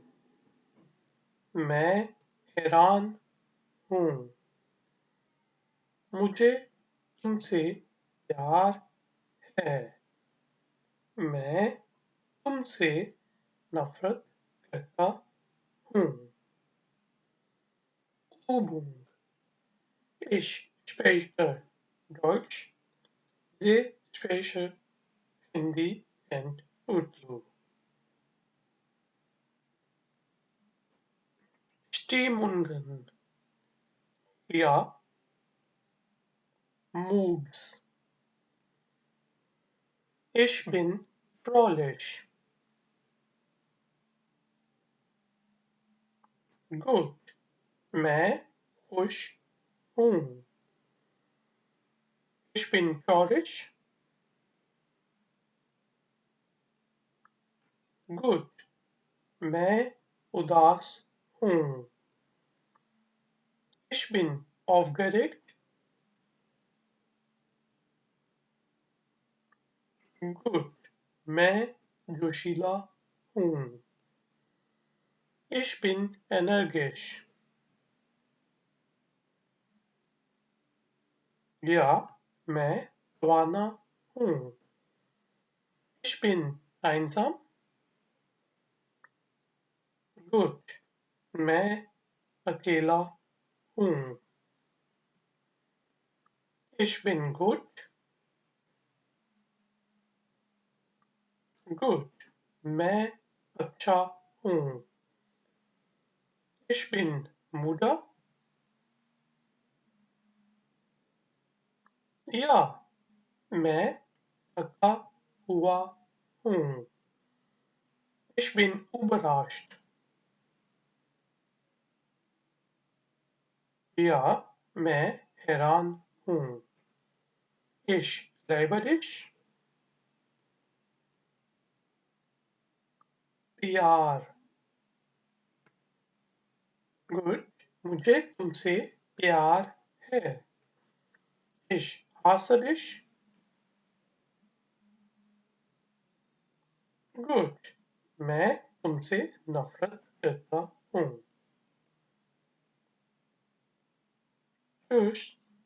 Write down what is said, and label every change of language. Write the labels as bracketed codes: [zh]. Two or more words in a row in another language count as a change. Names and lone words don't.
[hi] मैं हैरान हूँ. मुझे तुमसे प्यार है. मैं तुमसे नफरत करता हूँ. [de] Übung. Ich spreche Deutsch. Sie spreche Hindi and Urdu. Stimmungen. Ja, Moods. Ich bin fröhlich. Gut. [hi] मैं खुश हूँ. [de] Ich bin traurig. Gut. [hi] मैं उदास हूँ. [de] Ich bin aufgeregt. Gut. [hi] मैं जोशीला हूँ. [de] Ich bin energisch. Ja, [hi] मैं तवाना हूँ. [de] Ich bin einsam. Gut. [hi] मैं अकेला हूँ. [de] Ich bin gut. Gut. [hi] मैं अच्छा हूँ. [de] Ich bin müde. Ja, [hi] मैं थका हुआ हूँ. [de] Ich bin überrascht. Ja, [hi] मैं हैरान हूँ. [de] Ich liebe dich. प्यार. Gut. [hi] मुझे तुमसे प्यार है. [de] Ich hasse dich. Gut. [hi] मैं तुमसे नफरत करता हूँ. [de] Tschüss.